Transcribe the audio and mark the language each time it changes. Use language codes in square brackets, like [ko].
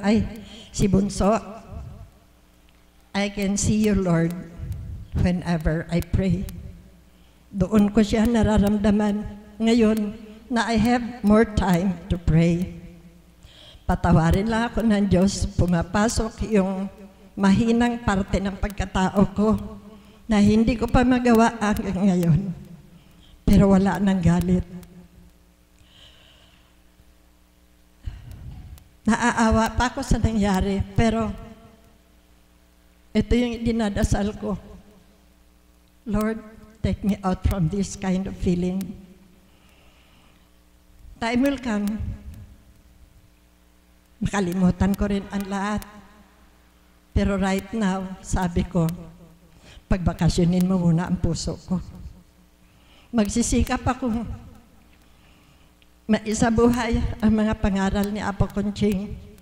[tl] Ay, si Bunso, [en] I can see you, Lord, whenever I pray. [tl] Doon ko siya nararamdaman. Ngayon, na [en] I have more time to pray. [tl] Patawarin lang ako ng Diyos, pumapasok yung mahinang parte ng pagkatao ko na hindi ko pa magawa hanggang ngayon. Pero wala nang galit. Naaawa pa ako sa nangyari, pero ito yung dinadasal ko. [en] Lord, take me out from this kind of feeling. Time will come. [tl] Makalimutan ko rin ang lahat. Pero [en] right now, [tl] sabi ko, pagbakasyonin mo muna ang puso ko. Magsisikap akong maisabuhay ang mga pangaral ni Apo Conching.